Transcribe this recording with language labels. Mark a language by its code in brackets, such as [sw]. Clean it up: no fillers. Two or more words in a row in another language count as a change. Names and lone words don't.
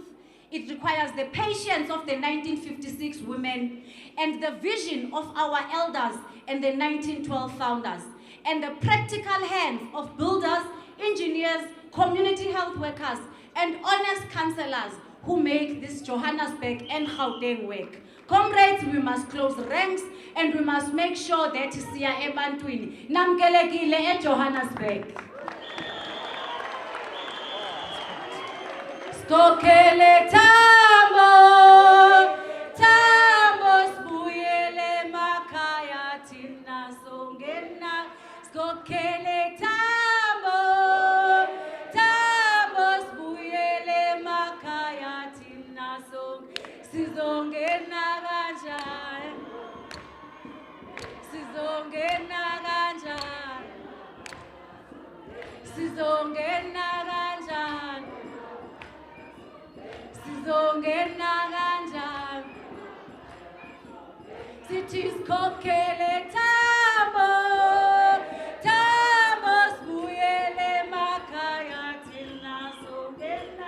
[en] It requires the patience of the 1956 women and the vision of our elders and the 1912 founders, and the practical hands of builders, engineers, community health workers, and honest councillors who make this Johannesburg and Gauteng work. Comrades, we must close ranks and we must make sure that [zu] siya ebantwini namkelekile eJohannesburg. Skokele tambo, tambo sbuyele makaya tina songena. Skokele tambo, tambo sbuyele makaya tina song. Sizongena kanjani, sizongena kanjani, sizongena kanjani. Sizongena kanjani, sithi sikhokhele tambo, tambo sibuyele emakhaya thina songena.